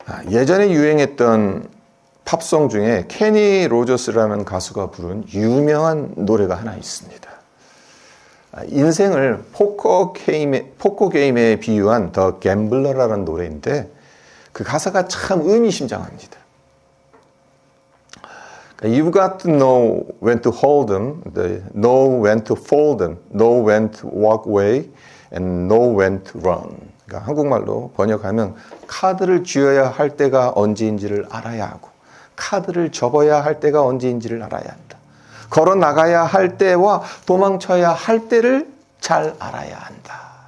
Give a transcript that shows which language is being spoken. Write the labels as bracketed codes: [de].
[ko] 예전에 유행했던 팝송 중에 케니 로저스라는 가수가 부른 유명한 노래가 하나 있습니다. 인생을 포커 게임에 비유한 더 갬블러라는 노래인데 그 가사가 참 의미심장합니다. [en] You've got to know when to hold them, know when to fold them, know when to walk away, and know when to run. [ko] 그러니까 한국말로 번역하면 카드를 쥐어야 할 때가 언제인지를 알아야 하고 카드를 접어야 할 때가 언제인지를 알아야 한다. 걸어 나가야 할 때와 도망쳐야 할 때를 잘 알아야 한다.